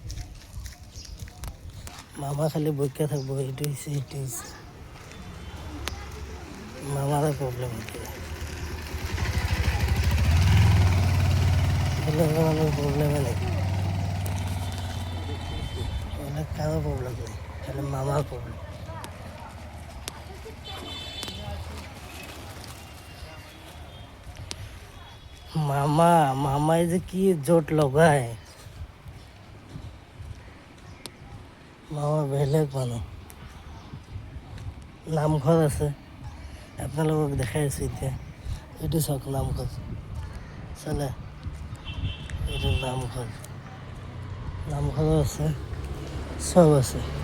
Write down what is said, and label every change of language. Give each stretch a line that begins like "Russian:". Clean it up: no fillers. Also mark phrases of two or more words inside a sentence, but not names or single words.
Bangla: মামা খালি বইকা থাকবো, এইটো হয়েছে মামারা প্রবলেম হতে মানুষ প্রবলেমে নেই, অনেক কারো প্রবলেম নেই, খালি মামার প্রবলেম।
Assamese: মামায় যে কি জোট লগায়, মামা বেলেগ মানুহ। নামঘৰ আছে, আপোনালোকক দেখাই আছোঁ এতিয়া। এইটো চাওক নামঘৰ, চালে এইটো নামঘৰো আছে, চব আছে।